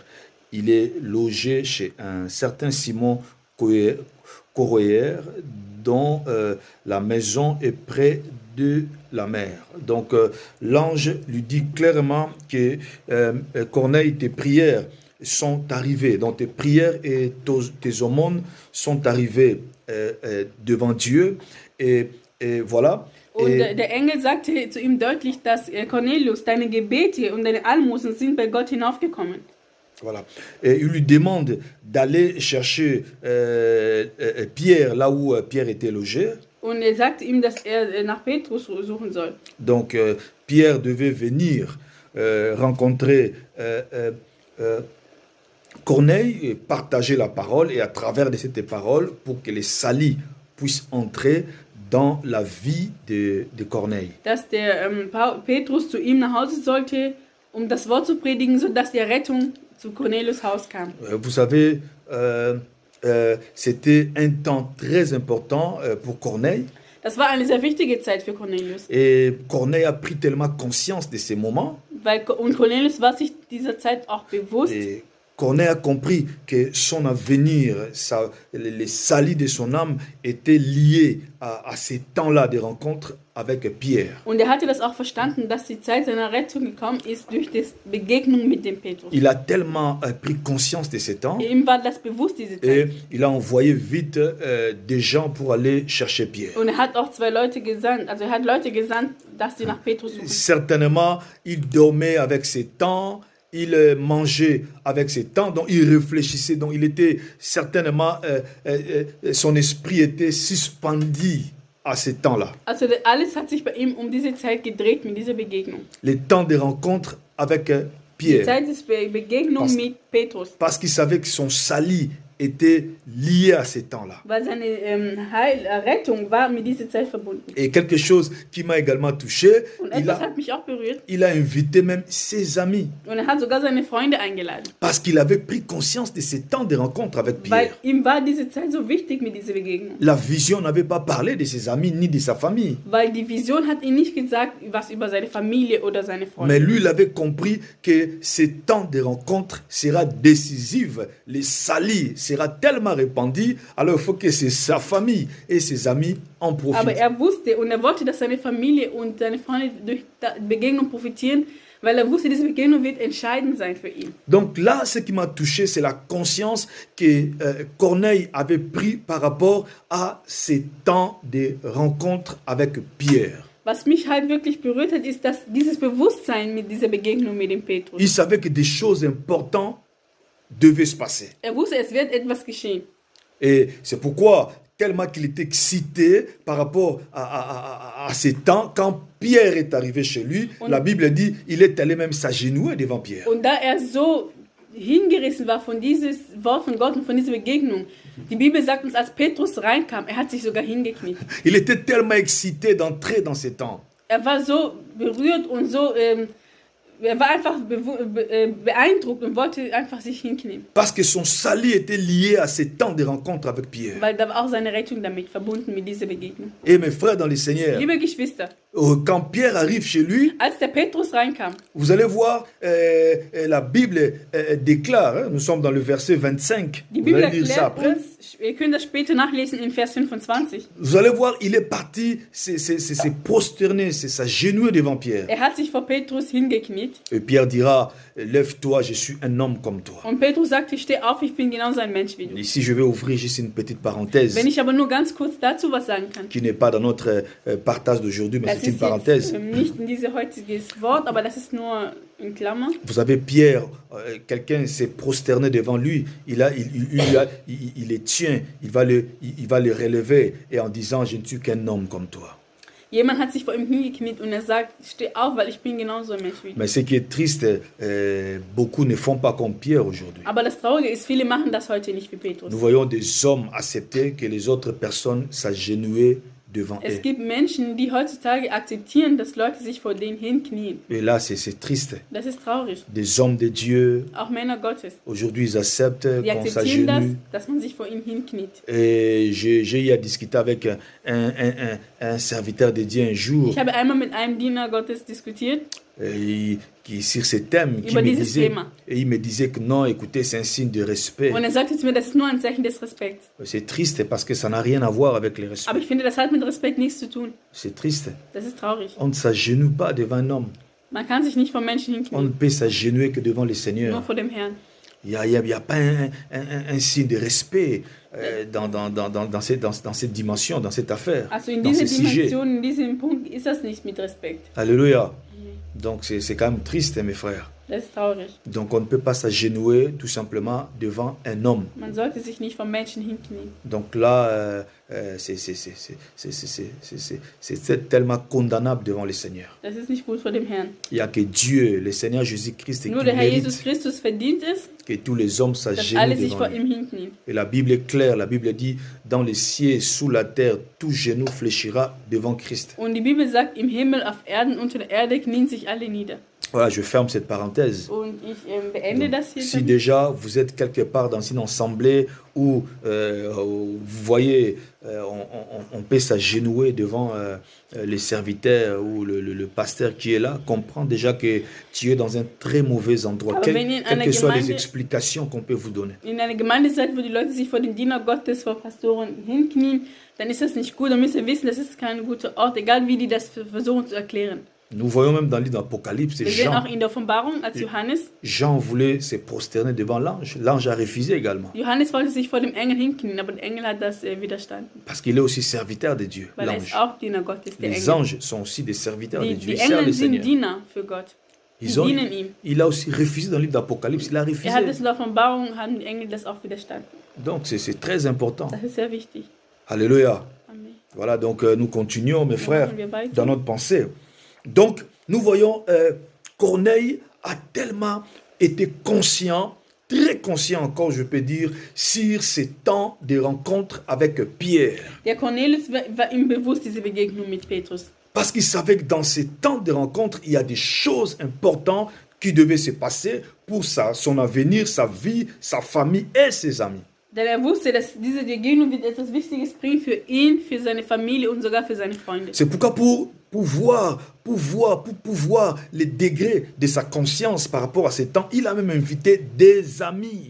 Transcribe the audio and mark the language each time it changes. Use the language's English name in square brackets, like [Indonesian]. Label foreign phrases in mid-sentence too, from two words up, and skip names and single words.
[French] Il est logé chez un certain Simon Coréer dont la maison est près de la mer. Donc l'ange lui dit clairement que Corneille, tes prières sont arrivées. Donc tes prières et tes aumônes sont arrivées devant Dieu. Et voilà. [German] Und der Engel sagte zu ihm deutlich, dass Cornelius, deine Gebete und deine Almosen sind bei Gott hinaufgekommen. [French] Voilà. Et il lui demande d'aller chercher Pierre là où Pierre était logé. [German] Und er sagte ihm, dass er nach Petrus suchen soll. [French] Donc Pierre devait venir rencontrer Corneille et partager la parole, et à travers de cette parole pour que les salis puissent entrer dans la vie de Corneille. [German] Dass der Petrus zu ihm nach Hause sollte, das Wort zu predigen, sodass die Rettung zu Cornelius Haus kam. [French] Vous savez, c'était un temps très important pour Corneille. [German] Das war eine sehr wichtige Zeit für Cornelius. [French] Et Corneille a pris tellement conscience de ces moments. [German] Und Cornelius war sich dieser Zeit auch bewusst. [French] Et Corneille a compris que son avenir, les salis de son âme étaient liés à ces temps-là de rencontre avec Pierre. [German] Und er hatte das auch verstanden, dass die Zeit seiner Rettung gekommen ist durch die Begegnung mit dem Petrus. [French] Il a tellement pris conscience de ces temps. [German] Ihm war das bewusst, diese Zeit. [French] Et il a envoyé vite des gens pour aller chercher Pierre. [German] Und er hat auch Leute gesandt, dass sie nach Petrus suchen. [French] Certainement, il dormait avec ses temps. Il mangeait avec ses temps, donc il réfléchissait, donc il était certainement, son esprit était suspendu à ces temps-là. [German] Also alles hat sich bei ihm diese Zeit gedreht mit dieser Begegnung. [French] Les temps de rencontre avec Pierre. [German] Die Zeit der Begegnung mit Petrus. [French] Parce qu'il savait que son salut était lié à ces temps-là. [German] Weil seine Rettung war mit dieser Zeit verbunden. [French] Et quelque chose qui m'a également touché, [German] Und etwas hat mich auch berührt. [French] il a invité même ses amis. [German] Und er hat sogar seine Freunde eingeladen. [French] Parce qu'il avait pris conscience de ces temps de rencontre avec Pierre. [German] Weil ihm war diese Zeit so wichtig mit dieser Begegnung. [French] La vision n'avait pas parlé de ses amis ni de sa famille. [German] Weil die Vision hat ihm nicht gesagt, was über seine Familie oder seine Freunde. [French] Mais lui, il avait compris que ces temps de rencontre sera décisif. Les salis sera tellement répandu, alors il faut que c'est sa famille et ses amis en profitent. [German] Aber er wusste und er wollte, dass seine Familie und seine Freunde durch die Begegnung profitieren, weil er wusste, diese Begegnung wird entscheidend sein für ihn. [French] Donc là, ce qui m'a touché, c'est la conscience que Corneille avait pris par rapport à ces temps de rencontre avec Pierre. [German] Was mich halt wirklich berührt hat, ist, dass dieses Bewusstsein mit dieser Begegnung mit dem Petrus. [French] Il savait que des choses importantes devaient se passer. [German] Er wusste, es wird etwas geschehen. [French] Et c'est pourquoi, tellement qu'il était excité par rapport à ces temps, quand Pierre est arrivé chez lui, la Bible dit, il est allé même s'agenouiller devant Pierre. [German] Und da er so hingerissen war von dieses Wort von Gott und von dieser Begegnung, die Bibel sagt uns, als Petrus reinkam, er hat sich sogar hingekniet. [French] Il était tellement excité d'entrer dans ces temps. [German] Er war so berührt und so, er war einfach beeindruckt und wollte einfach sich hinknien. [French] Parce que son salut était lié à ces temps de rencontre avec Pierre. [German] Weil da war auch seine Rettung damit verbunden, mit dieser Begegnung. [French] Et mes frères dans le Seigneur, [German] Liebe Geschwister, [French] quand Pierre arrive chez lui, [German] Als der Petrus reinkam, [French] vous allez voir, la Bible déclare, hein, nous sommes dans le verset 25, [German] die [French] vous [German] Bibel [French] allez lire ça [German] erklärt [French] après. [German] uns, wir können das später nachlesen in Vers 25. [French] Vous allez voir, il est parti, c'est prosterné, c'est s'agenouiller devant Pierre. [German] Er hat sich vor Petrus hingekniet [French] Et Pierre dira, lève-toi, je suis un homme comme toi. [German] und Petrus sagte, steh auf, ich bin genauso ein Mensch wie du. [French] Ici, je vais ouvrir juste une petite parenthèse [German] Wenn ich aber nur ganz kurz dazu was sagen kann. [French] qui n'est pas dans notre partage d'aujourd'hui, mais [German] Das [French] c'est une [German] ist [French] parenthèse. [German] jetzt nicht in dieses heutige Wort, aber das ist nur in Klammer. [French] Vous savez, Pierre, quelqu'un s'est prosterné devant lui, il les tient, il va le relever et en disant, je ne suis qu'un homme comme toi. [German] Jemand hat sich vor ihm hingekniet und er sagt, steh auf, weil ich bin genauso ein Mensch wie du. [French] Mais ce qui est triste, beaucoup ne font pas comme Pierre aujourd'hui. [German] Aber das Traurige ist, viele machen das heute nicht wie Petrus. [French] Nous voyons des hommes accepter que les autres personnes s'agenouillent devant [German] Es [French] eux. [German] gibt Menschen, die heutzutage akzeptieren, dass Leute sich vor denen hinknien. [French] Et là, c'est triste. [German] Das ist traurig. [French] Des hommes de Dieu, [German] Auch Männer Gottes. [French] aujourd'hui, ils acceptent [German] Die [French] qu'on [German] akzeptieren das, [French] s'agenouille. [German] dass man sich vor ihnen hinkniet. [French] Et j'ai eu à discuter avec un serviteur de Dieu un jour [German] Ich habe einmal mit einem Diener Gottes diskutiert. [French] qui sur ce thème, [German] Über dieses Thema. [French] et il me disait que non, écoutez, c'est un signe de respect. [German] Und er sagte zu mir, das ist nur ein Zeichen des Respekts. [French] C'est triste parce que ça n'a rien à voir avec le respect. [German] Aber ich finde, das hat mit Respekt nichts zu tun. [French] C'est triste. [German] Das ist traurig. [French] On ne s'agenouille pas devant un homme. [German] Man kann sich nicht vor Menschen [French] On ne [German] hinknien, [French] peut s'agenouiller que devant le [German] nur [French] Seigneur. [German] vor dem Herrn. [French] Il n'y a pas un signe de respect dans cette dimension, dans cette affaire, [German] Also in [French] dans [German] dieser [French] ce sujet. [German] Dimension, in diesem Punkt ist das nicht mit Respekt. [French] Alléluia. Donc c'est quand même triste, mes frères. [German] Das ist traurig. [French] Donc on ne peut pas s'agenouiller tout simplement devant un homme. [German] Man sollte sich nicht vor Menschen hinknien. [French] Donc là, c'est tellement condamnable devant le Seigneur. [German] Das ist nicht gut vor dem Herrn. [French] Il n'y a que Dieu, le Seigneur Jésus-Christ, qui [German] Nur der Herr Jesus [French] mérite [German] Christus verdient es, [French] que tous les hommes [German] dass [French] s'agenouillent [German] alle sich [French] devant [German] vor [French] lui. [German] ihm hinknien. [French] Et la Bible est claire, la Bible dit, dans les cieux, sous la terre, tout genou fléchira devant Christ. [German] Und die Bibel sagt, im Himmel, auf Erden, unter der Erde knien sich alle nieder. [French] Voilà, je ferme cette parenthèse. [German] Und ich beende [French] Donc, [German] das hier. [French] si [German] damit. [French] déjà vous êtes quelque part dans une assemblée où vous voyez, on peut s'agenouiller devant les serviteurs ou le pasteur qui est là, comprends déjà que tu es dans un très mauvais endroit, [German] Aber wenn ihr in [French] quelles [German] einer [French] que soient les [German] Gemeinde- [French] explications qu'on peut vous donner. [German] In einer Gemeinde seid, wo die Leute sich vor den Diener Gottes, vor Pastoren hinknien, dann ist das nicht gut. Dann müsst ihr wissen, das ist kein guter Ort, egal wie die das versuchen zu erklären. [French] Nous voyons même dans le livre d'Apocalypse, [German] Wir sehen auch [French] Jean, [German] in der Offenbarung, als Johannes [French] voulait se prosterner devant l'ange. L'ange a refusé également, [German] Johannes wollte sich vor dem Engel hinknien, aber der Engel hat das widerstanden. [French] parce qu'il est aussi serviteur de Dieu, [German] Weil er ist [French] l'ange. [German] auch Diener Gottes, der [French] Les [German] Engel. [French] anges sont aussi des serviteurs de [German] Die, [French] Dieu, [German] die [French] ils servent [German] Engel [French] le [German] sind [French] Seigneur. [German] Diener für Gott. Die [French] Ils ont- [German] dienen ihm. [French] il a aussi refusé dans le livre d'Apocalypse, il a refusé. [German] Er hat es in der Offenbarung, haben die Engel das auch widerstanden. [French] Donc c'est très important. [German] Das ist sehr wichtig. [French] Alléluia. Amen. Voilà, donc nous continuons, mes frères, [German] machen wir weiter. [French] dans notre pensée. Donc, nous voyons, Corneille a tellement été conscient, très conscient encore, je peux dire, sur ces temps de rencontre avec Pierre. [German] Der Cornelius war ihm bewusst, diese Begegnung mit Petrus. [French] Parce qu'il savait que dans ces temps de rencontre, il y a des choses importantes qui devaient se passer pour son avenir, sa vie, sa famille et ses amis. [German] Denn er wusste, dass diese Begegnung wird etwas Wichtiges bringen für ihn, für seine Familie und sogar für seine Freunde. [French] C'est pourquoi pour voir les degrés de sa conscience par rapport à ces temps, il a même invité des amis.